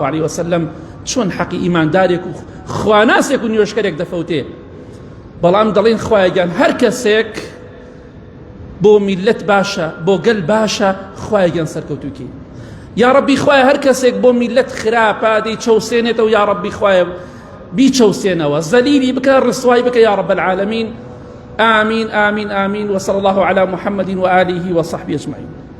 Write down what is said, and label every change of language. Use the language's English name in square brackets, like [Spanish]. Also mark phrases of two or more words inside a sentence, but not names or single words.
[Arabic] عليه وسلم [Central Kurdish] چۆن حەقی ئیماندارێک و خواناسێک و نوێژکەرێک دەفەوتێ بەڵام دەڵێن خوایگیان هەر کەسێک بۆ میلەت باشە بۆ گەل باشە خوایگیان سەرکەوتووکی [Arabic] یا ربی [Central Kurdish] خوایە هەر کەسێک بۆ میلەت خراپە دەی چەوسێنێتەوە [Arabic] یا ربی [Central Kurdish] خوایە بیچەوسێنەوە زەلیلی بکە ڕسوای بکە [Arabic] یا رب العالمین آمين آمين آمين وصلى الله على محمد وآله وصحبه أجمعين